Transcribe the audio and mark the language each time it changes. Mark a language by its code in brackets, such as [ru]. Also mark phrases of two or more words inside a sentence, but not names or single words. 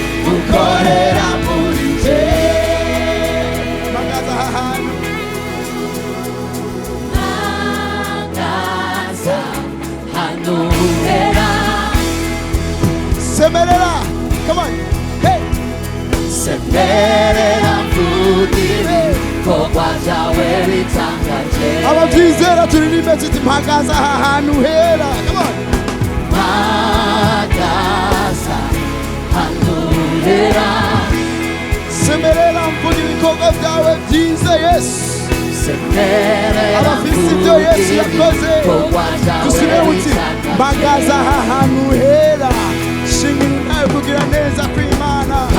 [rw] ukorera muri je mpagaze aha hantu mpagaze hano uhera semerera [en] come on [rw] hey semerera mvugire ibikorwa byawe bitangaje ababyizera turirimbe tuti mpagaze aha hantu hera [en] come on [rw] mpagaze hano uhera semerera mvuga ibikorwa byawe byiza yesu semerera abafise ibyo yesu yakoze ibikorwa byawe dusubire muti mpagaze aha hantu hera shimira nawe kugira neza kw'Imana